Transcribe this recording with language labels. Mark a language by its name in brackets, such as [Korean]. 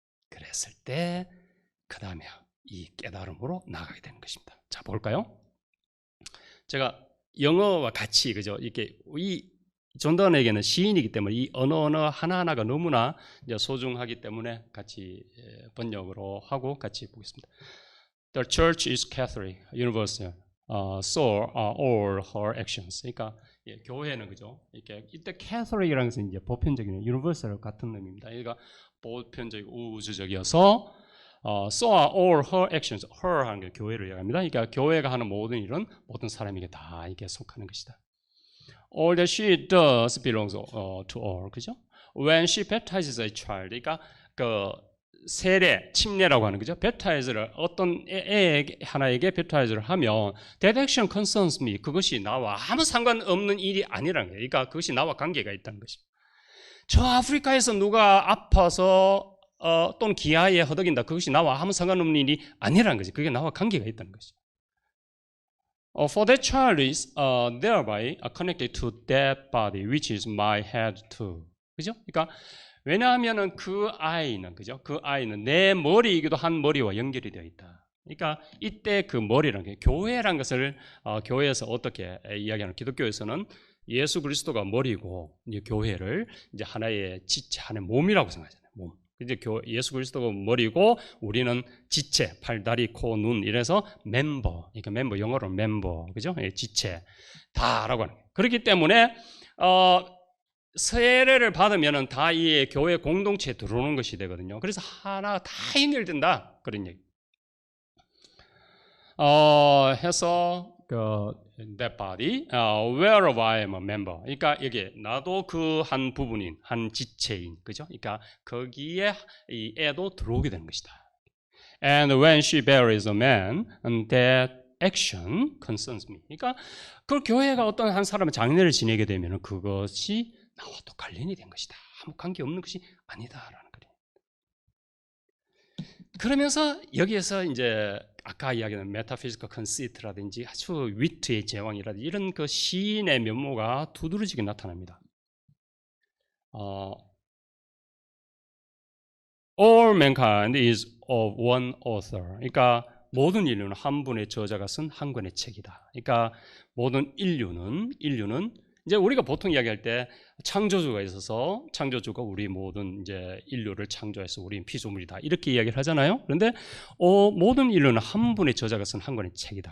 [Korean] 그랬을 때 그 다음에 이 깨달음으로 나가게 되는 것입니다. 자, 볼까요? 제가 영어와 같이 그죠? 이렇게 이 존던에게는 시인이기 때문에 이 언어 하나하나가 너무나 이제 소중하기 때문에 같이 번역으로 하고 같이 보겠습니다. [English] The church is Catholic, universal, so are all her actions. [Korean] 그러니까 교회는 그죠? 이렇게 이때 Catholic이라는 것은 이제 보편적인 universal 같은 의미입니다. 그러니까 보편적이고 우주적이어서 [English] so are all her actions. [Korean] her 하는 게 교회를 얘기합니다. 그러니까 교회가 하는 모든 일은 모든 사람에게 다 이게 속하는 것이다. [English] All that she does belongs to all. [Korean] 그죠? [English] When she baptizes a child, [Korean] 그러니까 그 세례, 침례라고 하는 거죠. baptize를 어떤 애에게 하나에게 baptize를 하면 [English] that action concerns me. [Korean] 그것이 나와 아무 상관없는 일이 아니라는 거예요. 그러니까 그것이 나와 관계가 있다는 것입니다. 저 아프리카에서 누가 아파서 또는 기아에 허덕인다. 그것이 나와 아무 상관없는 일이 아니라는 거지. 그게 나와 관계가 있다는 것이죠. [English] For that child is thereby connected to that body, which is my head too. [Korean] 그죠? 그러니까 왜냐하면은 그 아이는 그죠? 그 아이는 내 머리이기도 한 머리와 연결이 되어 있다. 그러니까 이때 그 머리라는 게 교회란 것을 교회에서 어떻게 이야기하는 기독교에서는 예수 그리스도가 머리고 이제 교회를 이제 하나의 지체, 하나의 몸이라고 생각하잖아요. 몸. 이제 예수 그리스도가 머리고 우리는 지체, 팔, 다리, 코, 눈 이래서 멤버. 그러니까 멤버 영어로 멤버. 그죠? 지체 다라고 하는 거예요. 그렇기 때문에 세례를 받으면은 다 이 교회 공동체에 들어오는 것이 되거든요. 그래서 하나 다 연결된다. 그런 얘기. 해서 [English] that body, wherever I am a member. [Korean] 그러니까 여기 나도 그 한 부분인, 한 지체인, 그죠? 그러니까 거기에 이 애도 들어오게 되는 것이다. [English] And when she buries a man, and that action concerns me. [Korean] 그러니까 그 교회가 어떤 한 사람의 장례를 지내게 되면 그것이 나와 또 관련이 된 것이다. 아무 관계 없는 것이 아니다라는 거예요. 그러면서 여기에서 이제 아까 이야기한 메타피지컬 컨시트라든지 아주 위트의 제왕이라든지 이런 그 시인의 면모가 두드러지게 나타납니다. [English] All mankind is of one author. [Korean] 그러니까 모든 인류는 한 분의 저자가 쓴 한 권의 책이다. 그러니까 모든 인류는 이제 우리가 보통 이야기할 때 창조주가 있어서 창조주가 우리 모든 이제 인류를 창조해서 우리는 피조물이다 이렇게 이야기를 하잖아요. 그런데 모든 인류는 한 분의 저자가 쓴 한 권의 책이다.